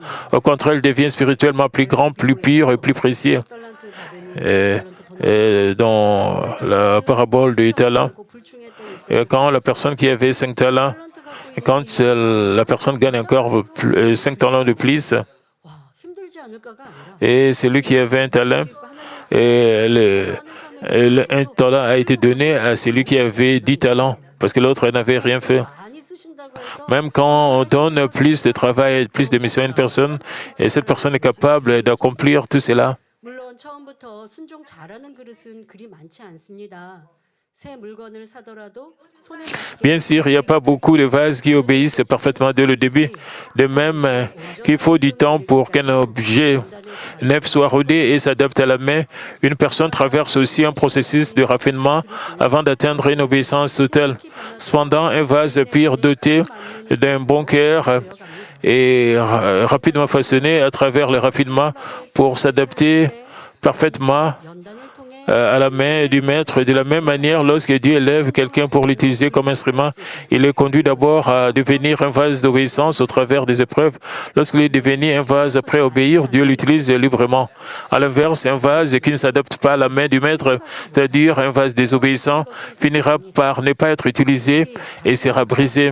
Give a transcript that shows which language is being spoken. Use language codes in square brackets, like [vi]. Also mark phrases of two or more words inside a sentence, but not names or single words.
[fr] Au contraire, il devient spirituellement plus grand, plus pur et plus précieux. Dans la parabole du talent, quand la personne qui avait 5 talents, quand la personne gagne encore 5 talents de plus, [ko] 와, 힘들지 않을까가 아니라 [fr] et celui qui avait un talent, un talent a été donné à celui qui avait 10 talents, parce que l'autre n'avait rien fait. [ko] 많이 쓰신다고 해서 [fr] Même quand on donne plus de travail, plus de missions à une personne, et cette personne est capable d'accomplir tout cela, [ko] 물론 처음부터 순종 잘하는 그릇은 그리 많지 않습니다. 새 물건을 사더라도 손에 맞게 [fr] bien sûr, il n'y a pas beaucoup de vases qui obéissent parfaitement dès le début. De même qu'il faut du temps pour qu'un objet neuf soit rodé et s'adapte à la main, une personne traverse aussi un processus de raffinement avant d'atteindre une obéissance totale. Cependant, un vase pur doté d'un bon cœur est rapidement façonné à travers le raffinement pour s'adapter parfaitement [ko] 연단을 통해 [fr] à la main du maître. De la même manière, lorsque Dieu élève quelqu'un pour l'utiliser comme instrument, il est conduit d'abord à devenir un vase d'obéissance au travers des épreuves. Lorsqu'il est devenu un vase prêt à obéir, Dieu l'utilise librement. À l'inverse, un vase qui ne s'adapte pas à la main du maître, c'est-à-dire un vase désobéissant, finira par ne pas être utilisé et sera brisé.